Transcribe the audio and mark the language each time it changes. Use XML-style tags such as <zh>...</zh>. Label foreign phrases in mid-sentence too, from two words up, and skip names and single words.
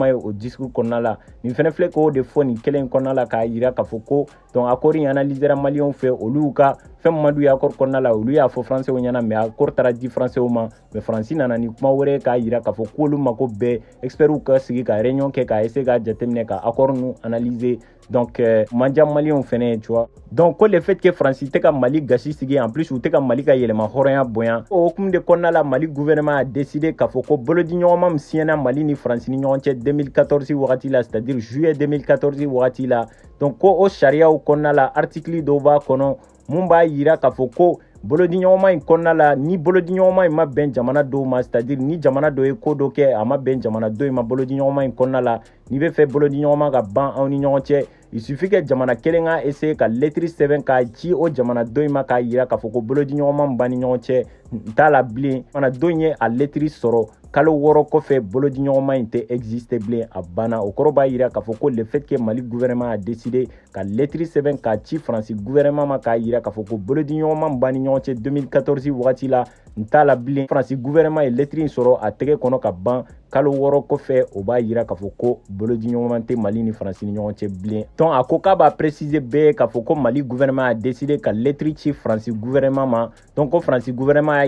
<bm>ye o discours kɔnɔna la nin fɛnɛ filɛ k'o de fɔ nin kelen in kɔnɔna la k'a yira k'a fɔ ko</bm> <fr>donc accord</fr> <bm>in analysera maliyɛnw fɛ olu ka fɛn min ma d'u ye accord kɔnɔna la olu y'a fɔ français ɲɛna</bm> <fr>mais accord</fr> <bm>taara di français ma mais Faransi nana ni kuma wɛrɛ k'a yira k'a fɔ k'olu mako bɛɛ experts ka sigi ka réunion kɛ k'a essayer ka jateminɛ ka accord nu</bm> <fr>analyser donc</fr> <bm>manja maliyɛnw fɛnɛ</bm> <fr>tu vois donc</fr> <bm>ko</bm> <fr>le fait que</fr> <bm>Faransi tɛ ka Mali gasi sigi</bm> <fr>en plus</fr> <bm>u tɛ ka Mali ka yɛlɛma hɔrɔnya bonya o hukumu de kɔnɔna la Mali</bm> <fr>gouvernement a décidé</fr> <bm>k'a fɔ ko bolodi ɲɔgɔnma min siɲɛna Mali ni Faransi ni ɲɔgɔn cɛ 2014 wagati la</bm> <fr>c'est-à-dire juillet</fr> <bm>2014 wagati la donc ko o sariyaw kɔnɔna la article dɔw b'a kɔnɔ mun b'a yira k'a fɔ ko bolodi ɲɔgɔnma in kɔnɔna la ni bolodi ɲɔgɔnma in ma bɛn jamana dɔw ma</bm> <fr>c'est-à-dire</fr> <bm>ni jamana dɔ ye ko dɔ kɛ a ma bɛn jamana dɔ in ma bolodi ɲɔgɔnma in kɔnɔna la n'i bɛ fɛ bolodi ɲɔgɔnma ka ban aw ni ɲɔgɔn cɛ</bm> <fr>il suffit que</fr> <bm>jamana kelen ka essayer ka lettre sɛbɛn k'a ci o jamana dɔ in ma k'a yira k'a fɔ ko bolodi ɲɔgɔnma min b'an ni ɲɔgɔn cɛ n t'a la bilen jamana dɔ in ye a lettre sɔrɔ kalo 6 kɔfɛ bolodi ɲɔgɔnma in tɛ existe bilen a banna o kɔrɔ b'a yira k'a fɔ ko</bm> <fr>le fait que</fr> <bm>Mali</bm> <fr>gouvernement a décidé</fr> <bm>ka lettre sɛbɛn k'a ci Faransi gouvernement ma k'a yira k'a fɔ ko bolodi ɲɔgɔnma min b'an ni ɲɔgɔn cɛ 2014 wagati la n t'a la bilen Faransi gouvernement ye lettre in sɔrɔ a tɛgɛ kɔnɔ ka ban kalo 6 kɔfɛ o b'a yira k'a fɔ ko bolodi ɲɔgɔnma tɛ Mali ni Faransi ni ɲɔgɔn cɛ bilen donc a ko k'a b'a préciser bɛɛ k'a fɔ ko Mali</bm> <fr>gouvernement a décidé</fr> <bm>ka lettre ci Faransi gouvernement ma donc ko Faransi gouvernement y'a</bm>